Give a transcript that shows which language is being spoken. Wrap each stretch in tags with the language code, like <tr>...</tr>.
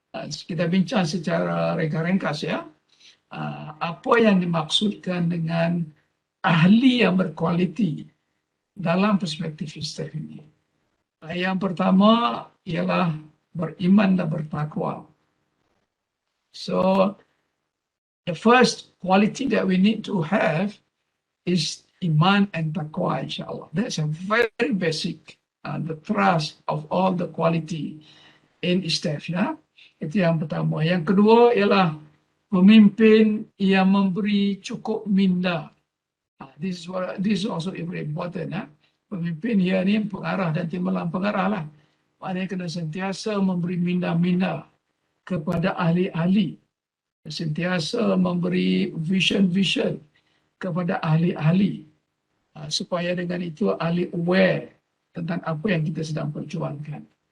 <ms>Kita bincang secara ringkas ya. Apa yang dimaksudkan dengan ahli yang berkualiti dalam perspektif Istiaf ini. Yang pertama ialah beriman dan bertakwa.</ms> <en>So the first quality that we need to have is iman and taqwa, insyaAllah. That's a very basic, the trust of all the quality in Istiaf.</en> <ms>Ya? Itu yang pertama. Yang kedua ialah pemimpin yang memberi cukup minda.</ms> <en>This is also very important.</en> <ms>Ya? Pemimpin dia ni pengarah dan timbalan pengarah lah. Maknanya kena sentiasa memberi minda-minda kepada ahli-ahli. Sentiasa memberi vision-vision kepada ahli-ahli. Supaya dengan itu ahli aware tentang apa yang kita sedang perjuangkan.</ms>